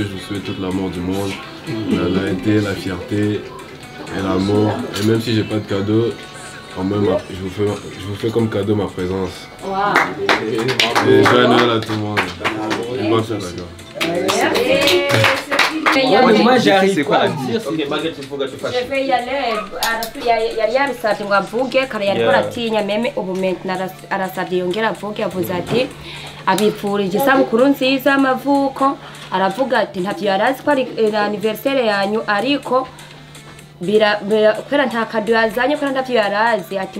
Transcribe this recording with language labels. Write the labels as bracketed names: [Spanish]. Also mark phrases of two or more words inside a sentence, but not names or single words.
[French] Je vous souhaite toute l'amour du monde, la loyauté, la fierté et l'amour. Et même si j'ai pas de cadeau, quand même, je vous fais comme cadeau ma présence. Wow. Et joyeux Noël à tout le monde. Et bonne fête, d'accord. Moi, j'arrive pas à dire. Ok, Margaret, il faut que tu fasses. Je vais y aller, [Rundi] yari yabisabye ngo avuge kare yariko aratinya meme ubu maintenant arasabye yongera avuge avuze ati abipfurije isabukuru nziza y'amavuko aravuga ati ntavyo yarazi ko ari anniversaire yanyu ariko kubera nta kado yazanye kubera ntavyo yarazi ati